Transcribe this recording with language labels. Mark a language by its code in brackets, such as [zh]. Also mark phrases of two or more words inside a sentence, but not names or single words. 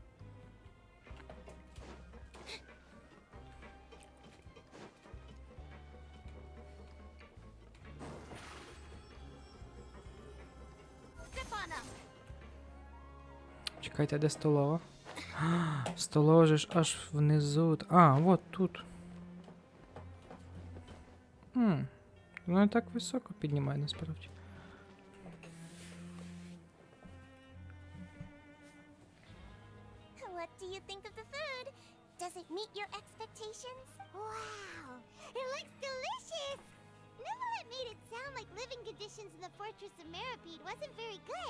[uk] Чекайте, де столова? Столова же ж аж внизу. А, от тут. Ну, не так високо піднімає, насправді. [en] What do you think of the food? Does it meet your expectations? Wow, it looks delicious! Neverlet made it sound like living conditions in the Fortress of Meropid wasn't very good.